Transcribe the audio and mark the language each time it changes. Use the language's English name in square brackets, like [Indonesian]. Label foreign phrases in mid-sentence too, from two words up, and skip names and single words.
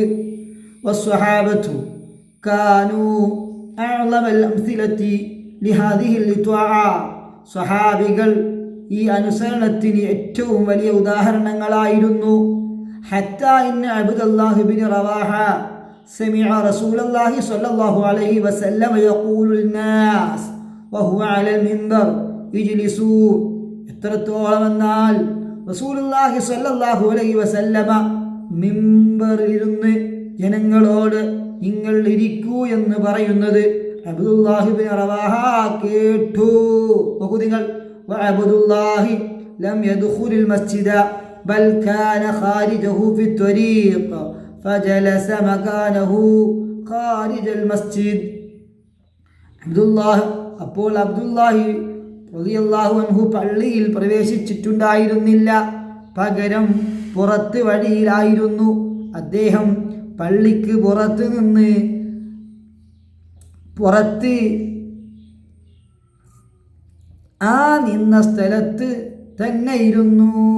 [Arabic] والصحابة كانوا أعظم الأمثلة لهذه الطاعة. [Malayalam] സ്വഹാബികൾ ഈ അനുസരണത്തിന് ഏറ്റവും വലിയ ഉദാഹരണങ്ങളായിരുന്നു. [Arabic] حتى إن عبد الله بن رواحة سمع رسول الله صلى الله عليه وسلم يقول للناس وهو على المنبر اجلسوا. [Malayalam] എത്രത്തോളം എന്നാൽ [Arabic] رسول الله صلى الله عليه وسلم [Malayalam] മിമ്പറിലിരുന്ന് ജനങ്ങളോട് നിങ്ങൾ ഇരിക്കൂ എന്ന് പറയുന്നത് അബ്ദുല്ലാഹി ഇബ്നു റവാഹ കേട്ടു. നോക്കൂ നിങ്ങൾ, [Arabic] وعبد الله لم يدخل المسجد بل كان خارجه في الطريق فجلس مكانه خارج المسجد. [Malayalam] അപ്പോൾ അബ്ദുല്ലാഹി [Arabic] رضي الله عنه [Malayalam] പള്ളിയിൽ പ്രവേശിച്ചിട്ടുണ്ടായിരുന്നില്ല, പകരം പുറത്ത് വഴിയിലായിരുന്നു. അദ്ദേഹം പള്ളിക്ക് പുറത്ത് ആ നിന്ന സ്ഥലത്ത് തന്നെ ഇരുന്നു.